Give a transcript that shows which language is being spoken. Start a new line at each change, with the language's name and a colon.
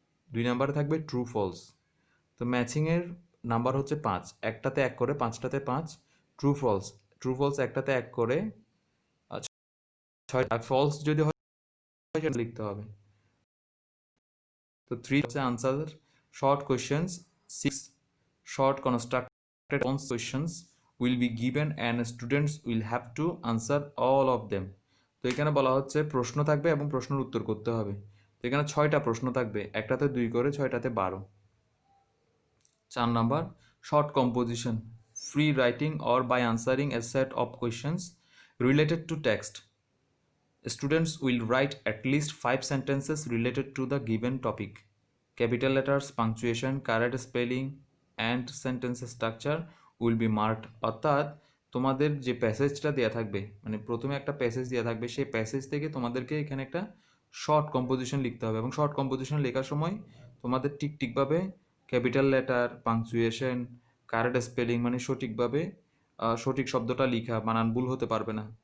Bangla: 2 নাম্বারে থাকবে true false. তো ম্যাচিংয়ের নাম্বার হচ্ছে 5, একটাতে 1 করে, 5টাতে 5। ট্রু ফলস একটাতে 1 করে, 6। আর ফলস যদি হয় সেটা লিখতে হবে। তো 3 হচ্ছে answer short questions.
English: 6 short constructed questions will be given and students will have to answer all of them.
Bangla: তো এখানে বলা হচ্ছে প্রশ্ন থাকবে এবং প্রশ্নের উত্তর করতে হবে। তো এখানে 6টা প্রশ্ন থাকবে, একটাতে 2 করে, 6টাতে 12। 4 number short composition, free writing
English: or by answering a set of questions related to text. Students will write at least 5 sentences related to the given topic. Capital letters, punctuation, correct spelling and sentence structure will be marked.
Bangla: অর্থাৎ তোমাদের যে প্যাসেজটা দেওয়া থাকবে, মানে প্রথমে একটা passage দেওয়া থাকবে, সেই প্যাসেজ থেকে তোমাদেরকে এখানে একটা শর্ট কম্পোজিশন লিখতে হবে এবং শর্ট কম্পোজিশন লেখার সময় তোমাদের ঠিকভাবে capital letter, punctuation, correct spelling মানে সঠিকভাবে সঠিক শব্দটা লিখা, বানান ভুল হতে পারবে না।